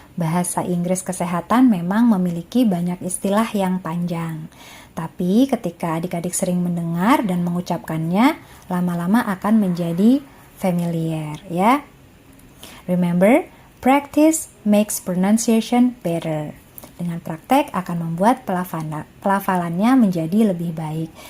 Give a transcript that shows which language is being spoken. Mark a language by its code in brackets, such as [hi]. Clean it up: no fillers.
[id] Bahasa Inggris kesehatan memang memiliki banyak istilah yang panjang. Tapi ketika adik-adik sering mendengar dan mengucapkannya, lama-lama akan menjadi familiar ya. [en] Remember, practice makes pronunciation better. [id] Dengan praktek akan membuat pelafalannya menjadi lebih baik.